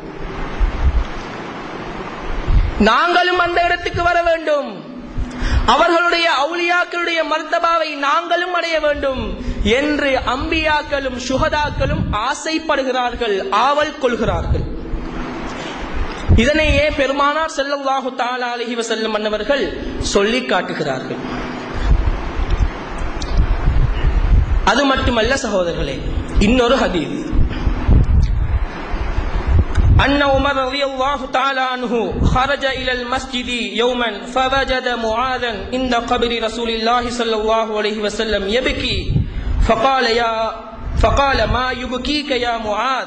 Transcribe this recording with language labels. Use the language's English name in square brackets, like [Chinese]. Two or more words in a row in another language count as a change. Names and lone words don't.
[Tamil] நாங்களும் அந்த இடத்துக்கு வர வேண்டும், அவர்களுடைய அவுலியாக்களுடைய மர்த்தபாவை நாங்களும் அடைய வேண்டும் என்று அம்பியாக்களும் சுஹதாக்களும் ஆசைப்படுகிறார்கள், ஆவல் கொள்கிறார்கள். இதனையே பெருமானார் [Arabic] صلى الله تعالى عليه وسلم [Tamil] அவர்கள் சொல்லி காட்டுகிறார்கள். அது மட்டுமல்ல சகோதரர்களே, இன்னொரு ஹதீஸ், [Arabic] أن عمر رضي الله تعالى عنه خرج إلى المسجد يوما فوجد معاذا عند قبر رسول الله صلى الله عليه وسلم يبكي فقال ما يبكيك يا معاذ؟